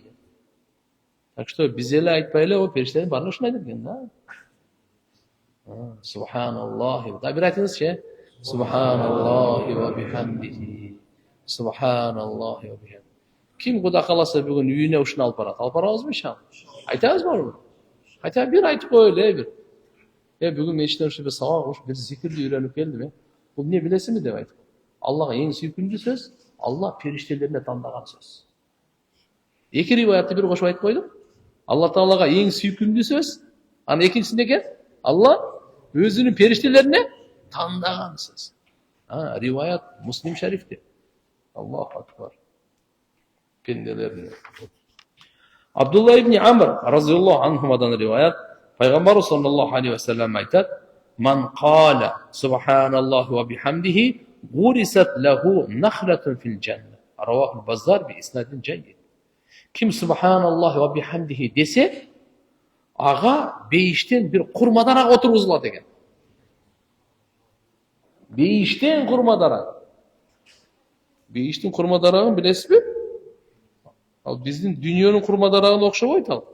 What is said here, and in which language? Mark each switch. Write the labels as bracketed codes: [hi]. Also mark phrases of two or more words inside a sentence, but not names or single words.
[ru] Так что [ky] биз эле айтпай эле, о периштелер баарын ушуну айтып экен да. Субханаллахи. Да бир айтыңызчы. [ar] سبحان الله وبحمده. سبحان الله وبحمده. [uz] Kim Xudo xolasa bugun uyine [ky] ушуну алып барат? Алып барабызбы иншалла? Айтабызбы? Хотя бир айтып коелу, бир. Бүгүн мечиттен ушу бир сабак ушу бир зикирди үйрөнүп келдим, Бул эмне билесизби деп айтып. Аллага эң сүйкүмдүү сөз, Алла периштелерине тандаган сөз. Эки риваятты бир кошуп айтып койдум. Алла Таалага эң сүйкүмдүү сөз, анан экинчиси эмне экен? Алла өзүнүн периштелерине тандаган сөз. Риваят Муслим шарифте. [ar] الله أكبر. [ky] Пенделеріне. [ar] Абдулла ибн Амр разияллаху анхумадан [ky] риваят, пайгамбар [ar] صلى الله عليه وسلم айтат: "من قال سبحان الله وبحمده غرست له نخلة في الجنة." رواه البزار بإسناد جيد. [ky] Ким [ar] سبحان الله وبحمده [ky] десе, ага бейиштен бир курма дарак отургузулат экен. Бейиштен курма дарак. Бейиштин курма дарагын билесизби? Ал биздин дүйнөнүн курма дарагына окшобойт ал.